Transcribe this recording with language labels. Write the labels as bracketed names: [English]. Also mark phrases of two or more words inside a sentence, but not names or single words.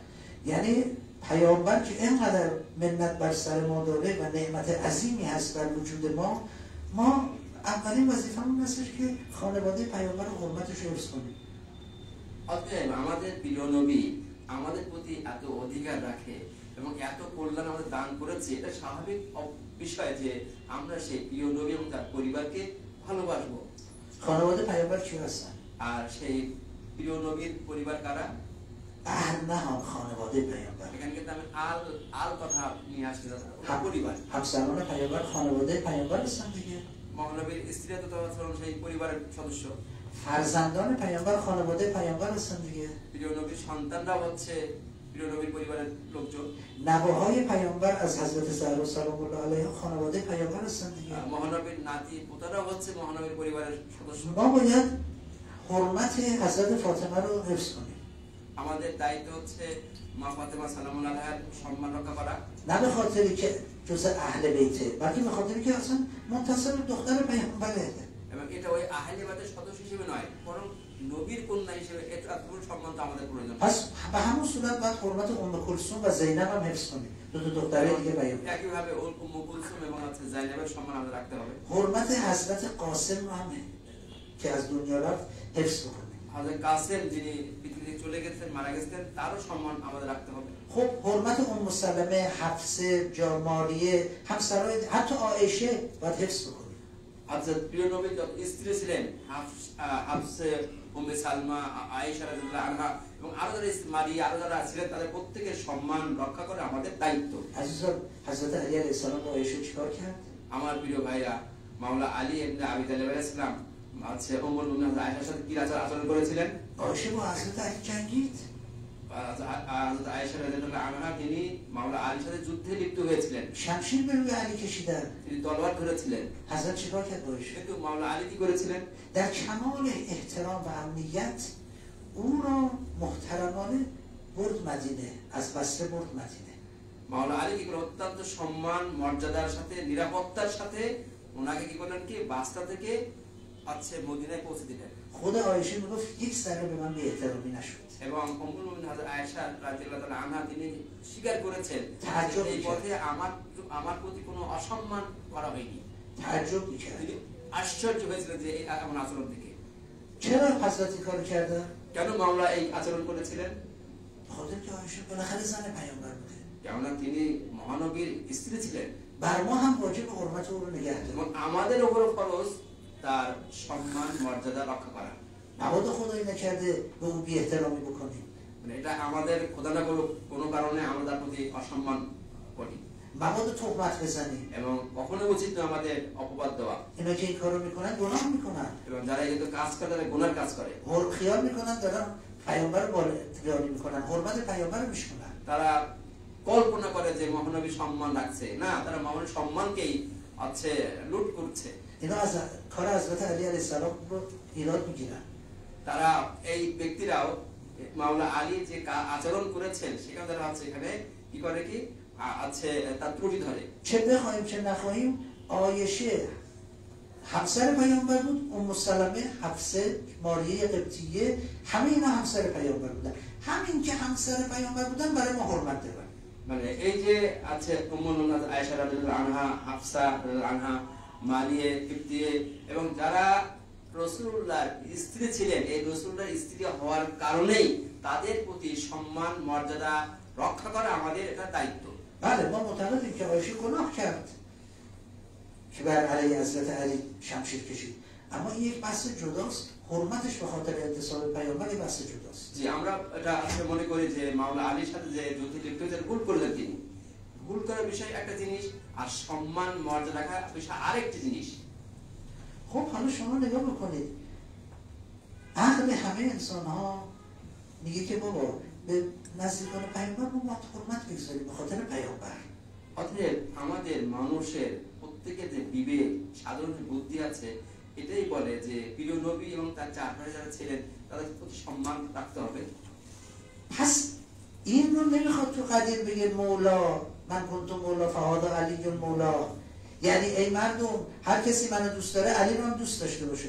[Persian] یعنی پیامبر که اینقدر منت بر سر ما داره و نعمت عظیمی هست بر وجود ما اولین وظیفه‌مون هستش که خانواده پیامبر رو حرمتش رو حفظ کنیم. [Bangla] অতএব আমাদের প্রিয় নবী আমাদের প্রতি এত অধিকার রাখে এবং এত কল্যাণ আমাদের দান করেছে, এটা স্বাভাবিক বিষয় যে আমরা সেই প্রিয় নবী এবং তার পরিবারকে ভালোবাসবো। [Persian] خانواده پیامبر کی هستن؟ [Bangla] আর সেই প্রিয় নবীর পরিবার কারা? [Persian] اهل نه خانواده پیامبر. [Bangla] এখানে কিন্তু আমি আল কথা নিয়ে আসতে যাচ্ছি, পরিবার। [Persian] همسران پیامبر خانواده پیامبر هستن دیگه. [Bangla] মহানবীর স্ত্রীরা তো সেই পরিবারের সদস্য। [Persian] فرزندان پیامبر خانواده پیامبر هستن دیگه. [Bangla] প্রিয় নবীর সন্তানরা হচ্ছে প্রিয় নবীর পরিবারের লোকজন। [Persian] نوه‌های پیامبر از حضرت زهرا [Arabic] سلام الله علیها [Persian] خانواده پیامبر هستند دیگه. [Bangla] মহানবীর নাতি পুত্ররা হচ্ছে মহানবীর পরিবারের সদস্য। [Persian] ما باید حرمت حضرت فاطمه رو حفظ کنیم. [Bangla] আমাদের দায়িত্ব হচ্ছে মা ফাতেমা [Arabic] سلام الله عليها [Bangla] সম্মান রক্ষা করা। [Persian] نه به خاطری که جز اهل بیته، بلکه به خاطری که اصلا منتصب دختر پیامبره. [Bangla] এবং এটা ওই আহলে বাইতের সদস্য হিসেবে নয়, বরং নবীর কন্যা হিসেবে এটা এতটুকু সম্মান তো আমাদের প্রয়োজন। [Persian] پس به همون صورت باید حرمت ام کلثوم و زینب هم حفظ کنیم. دو دختره دیگه پیامبر. [Bangla] একইভাবে ام کلثوم এবং زینبের সম্মান আমাদের রাখতে হবে। [Persian] حرمت حضرت قاسم رو هم که از دنیا رفت حفظ کنیم. [Bangla] حضرت قاسم যিনি পৃথিবী চলে গেছেন, মারা গেছেন, তারও সম্মান আমাদের রাখতে হবে। [Persian] خب حرمت ام سلمه، حفصه، جاماریه، همسرای حتی عایشه باید حفظ کنیم. [Bangla] হযরত প্রিয় নবী যত স্ত্রী ছিলেন, হাফসে, উম্মে সালমা, আয়েশা [Arabic] رضي الله عنها [Bangla] এবং আরো যারা মারিয়া, আরো যারা ছিলেন, তাদের প্রত্যেকের সম্মান রক্ষা করা আমাদের দায়িত্ব। [Persian] عزیزان حضرت علی [Arabic] علیه السلام [Persian] با عایشه چیکار کرد؟ [Bangla] আমার প্রিয় ভাইরা, মাওলা আলী ইবনে আবি তালেব [Arabic] عليه السلام [Bangla] আছে উম্মুল মুমিনিন আয়েশার সাথে কি আচরণ করেছিলেন? [Persian] عایشه با حضرت علی جنگید. [Bangla] হযরত আয়েশা [Arabic] رضي الله عنها [Bangla] তিনি মাওলা আলীর সাথে যুদ্ধে লিপ্ত হয়েছিলেন। [Persian] شمشیر به روی علی کشیدن. [Bangla] তিনি তলোয়ার ধরেছিলেন। [Persian] حضرت چیکار کرد با عایشه؟ [Bangla] কিন্তু মাওলা আলী কি করেছিলেন? [Persian] در کمال احترام و امنیت او را محترمانه برد مدینه، از بصره برد مدینه. [Bangla] মাওলা আলী কি করে অত্যন্ত সম্মান মর্যাদার সাথে, নিরাপত্তার সাথে ওনাকে কি করলেন, কি বাসরা থেকে মদিনায় পৌঁছে দিলেন। [Persian] خود عایشه میگفت یک ذره به من بی احترامی نشد. [Bangla] এবং উম্মুল মুমিনিন হযরত আয়েশা [Arabic] رضي الله تعالى عنها [Bangla] তিনি স্বীকার করেছেন এই পথে আমার প্রতি কোনো অসম্মান করা হয়নি। [Persian] تعجب می‌کرد. [Bangla] তিনি আশ্চর্য হয়েছিলেন যে এই এমন আচরণ থেকে। [Persian] چرا حضرت این کارو کردن؟ [Bangla] কেন মাওলা এই আচরণ করেছিলেন? [Persian] خاطر که عایشه بالاخره زن پیامبر بوده. [Bangla] কেননা তিনি মহানবীর স্ত্রী ছিলেন। [Persian] بر ما هم واجب حرمت او رو نگه [Bangla] এবং [Persian] داریم. [Bangla] আমাদের উপর ফরজ তার সম্মান মর্যাদা رক্ষা করা। [Persian] مبادا خدایی نکرده به او بی احترامی بکنیم. [Bangla] মানে এটা আমাদের খোদা না করুক কোনো কারণে আমরা তার প্রতি অসম্মান করি। [Persian] مبادا تهمت بزنیم. [Bangla] এবং কখনো উচিত নয় আমাদের অপবাদ দেওয়া। [Persian] اینا که این کارو میکنن گناه میکنن. [Bangla] এবং যারা এই কাজ করে তারা গুনার কাজ করে। [Persian] خیال میکنن دارن پیامبر رو بالاتری میکنن. حرمت پیامبر رو میشکنن. [Bangla] তারা কল্পনা করে যে মহানবী সম্মান রাখছে, না, তারা মহানবীর সম্মানকেই লুট করছে। [Persian] اینا از کار حضرت علی [Arabic] علیه السلام [Persian] رو ایراد میگیرن. [Bangla] তারা এই ব্যক্তিরাও মাওলা আলী যে আচরণ করেছেন সেখানে তারা এখানে কি করে, কি তার ত্রুটি ধরে। [Persian] چه بخوایم چه نخواهیم عایشه همسر پیامبر بود، ام سلمه، حفصه، ماریه قبطیه، همه اینا همسر پیامبر بودن. همین که همسر پیامبر بودن برای ما حرمت دارن. [Bangla] মানে এই যে উম্মুল মুমিনিন আয়েশা [Arabic] رضي الله عنها, [Bangla] হাফসা [Arabic] رضي الله عنها, [Bangla] মারিয়া কিবতিয়ে এবং যারা রাসূলুল্লাহর স্ত্রী ছিলেন, এই রাসূলুল্লাহর স্ত্রী হওয়ার কারণেই তাদের প্রতি সম্মান মর্যাদা রক্ষা করা আমাদের এটা দায়িত্ব। [Persian] بله ما معتقدیم که عایشه گناه کرد که بر علیه حضرت علی شمشیر کشید، اما این یک بحث جداست. حرمتش به خاطر انتصاب پیامبر یک بحث جداست. [Bangla] জি, আমরা এটা মনে করি যে মাওলা আলীর সাথে যে যুদ্ধে লিপ্ত হয়েছেন ভুল করলেন তিনি। ভুল করার বিষয় একটা জিনিস, আর সম্মান মর্যাদা রাখা বিষয় আরেকটি জিনিস। [Persian] خب حالا شما نگاه بکنید، عقل همه انسان ها میگه که بابا به نزدیکان پیامبر ما باید حرمت بگذاریم به خاطر پیامبر. [Bangla] অতএব আমাদের মানুষের প্রত্যেকের যে বিবেক, সাধারণ বুদ্ধি আছে, এটাই বলে যে প্রিয় নবী এবং তার চারপাশে যারা ছিলেন তাদের প্রতি সম্মান রাখতে হবে। [Persian] پس این رو نمیخواد تو قدیر بگه مولا [Arabic] من کنت مولا فهذا علی مولا، [Persian] یعنی ای مردم هر کسی منو دوست داره علی رو هم دوست داشته باشه.